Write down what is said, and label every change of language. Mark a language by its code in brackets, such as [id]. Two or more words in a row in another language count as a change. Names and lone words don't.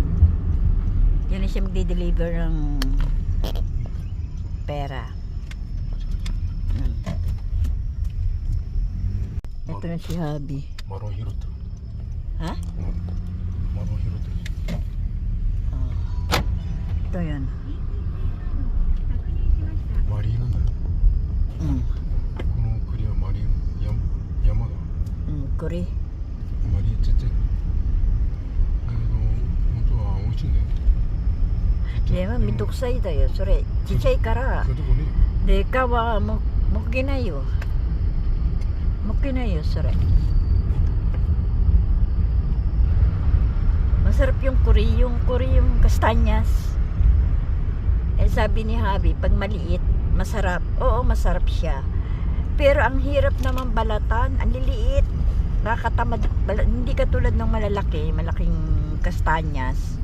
[tl] Yan na siya magde-deliver ng pera. Ito na si Habi. Maro Hiroto. Ha? Maro Hiroto. Ito yun. [ja] マリーなんだよ。 Mm. この栗はマリー山だ。 Kuri. マリーちっちゃい。だけど本当は美味しいね。でもめんどくさいだよ。それちっちゃいからそういうとこね。で皮はもけないよ。もけないよそれ。 [tl] Masarap yung kuri yung kastanyas. Eh sabi ni Habi, pag maliit, masarap. Oo, masarap siya. Pero ang hirap naman balatan, ang liliit. Nakakatamad, hindi katulad ng malaking kastanyas.